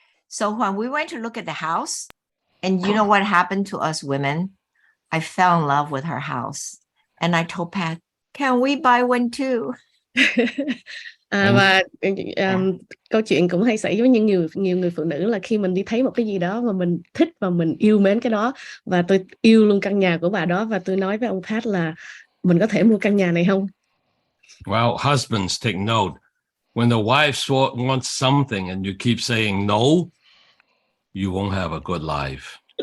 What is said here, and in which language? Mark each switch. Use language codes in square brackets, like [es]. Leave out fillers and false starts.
[en] So when we went to look at the house, and you know what happened to us women? I fell in love with her house. And I told Pat, can we buy one too? [vi] Và câu chuyện cũng hay xảy với nhiều người phụ nữ là khi mình đi thấy một cái gì đó mà mình thích và mình yêu mến cái đó, và tôi yêu luôn căn nhà của bà đó, và tôi nói với ông Pat là mình có thể mua căn nhà này không? [en] Well, husbands, take note. When the wife wants something and you keep saying no, you won't have a good life.